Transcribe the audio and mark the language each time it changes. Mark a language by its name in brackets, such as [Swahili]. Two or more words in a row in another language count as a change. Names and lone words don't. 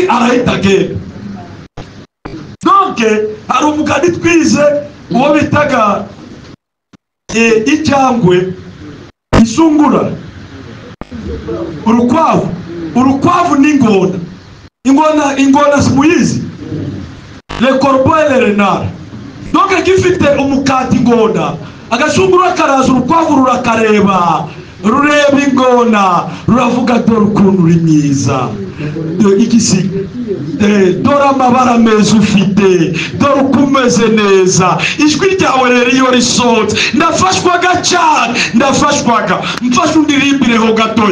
[Kinyarwanda] Arahita agenda. Donc hari umugani twize uwo bitaga icyangwe isungura, urukwavu n'ingona simuyizi, [French] le corbeau et le renard. [Kinyarwanda] Donc gifite umukati ingona, agasungura karaza, urukwavu rurakareba, rureba ingona, ruravuga dore ukuntu uri mwiza, igisiga, dore amabara meza ufite, dore uko umeze neza, ijwi ryawe rero iyo risohotse ndafashwaga cyane, mfashe undirimbireho gatoya.